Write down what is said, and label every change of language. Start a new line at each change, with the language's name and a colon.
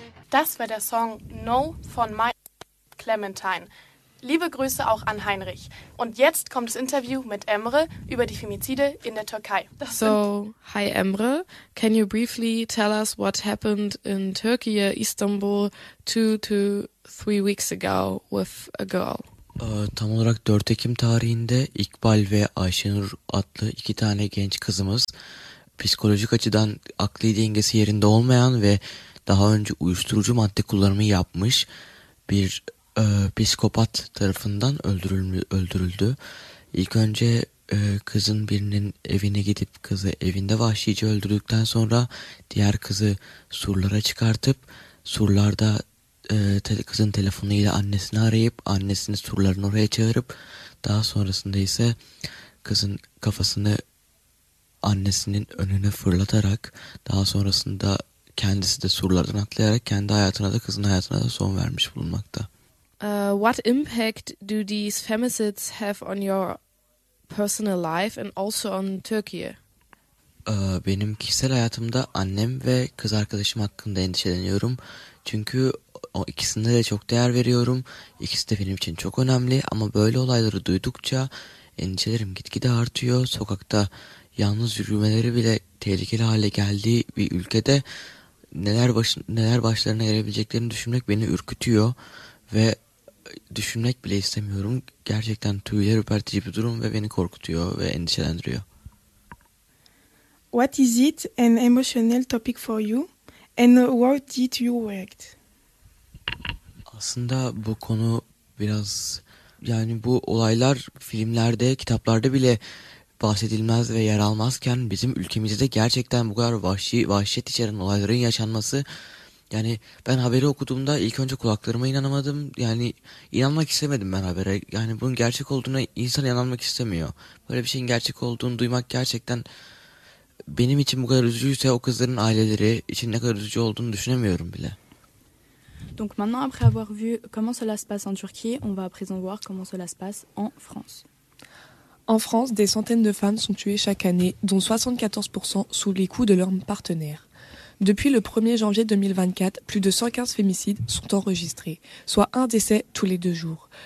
German: Das war der Song No von My Clementine. Liebe Grüße auch an Heinrich. Und jetzt kommt das Interview mit Emre über die Femizide in der Türkei. Das
English: so, hi Emre. Can you briefly tell us what happened in Turkey, Istanbul, 2 to 3 weeks ago with a girl?
Turkish: Tam olarak 4 Ekim tarihinde İkbal ve Ayşenur adlı iki tane genç kızımız psikolojik açıdan akli dengesi yerinde olmayan ve daha önce uyuşturucu madde kullanımı yapmış bir psikopat tarafından öldürüldü. İlk önce kızın birinin evine gidip kızı evinde vahşice öldürdükten sonra diğer kızı surlara çıkartıp surlarda kızın telefonuyla annesini arayıp annesini surların oraya çağırıp daha sonrasında ise kızın kafasını annesinin önüne fırlatarak daha sonrasında kendisi de surlardan atlayarak kendi hayatına da kızın hayatına da son vermiş bulunmakta.
English: What impact do these femicides have on your personal life and also on Turkey?
Turkish: Benim kişisel hayatımda annem ve kız arkadaşım hakkında endişeleniyorum. Çünkü o ikisine de çok değer veriyorum. İkisi de benim için çok önemli ama böyle olayları duydukça endişelerim gitgide artıyor. Sokakta yalnız yürümeleri bile tehlikeli hale geldiği bir ülkede neler başlarına gelebileceklerini düşünmek beni ürkütüyor ve düşünmek bile istemiyorum. Gerçekten tüyler ürpertici bir durum ve beni korkutuyor ve endişelendiriyor.
English: What is it an emotional topic for you and how did you react?
Turkish: Aslında bu konu biraz yani bu olaylar filmlerde, kitaplarda bile bahsedilmez ve yer almazken bizim ülkemizde de gerçekten bu kadar vahşet içeren olayların yaşanması. Yani ben haberi okuduğumda ilk önce kulaklarıma inanamadım. Yani inanmak istemedim ben habere. Yani bunun gerçek olduğuna insan inanmak istemiyor. Böyle bir şeyin gerçek olduğunu duymak gerçekten benim için bu kadar üzücüyse o kızların aileleri için ne kadar üzücü olduğunu düşünemiyorum bile.
French: Donc maintenant, après avoir vu comment cela se passe en Turquie, on va à présent voir comment cela se passe en France. En France, des centaines de femmes sont tuées chaque année, dont 74% sous les coups de leurs partenaires. Depuis le 1er janvier 2024, plus de 115 fémicides sont enregistrés, soit un décès tous les deux jours.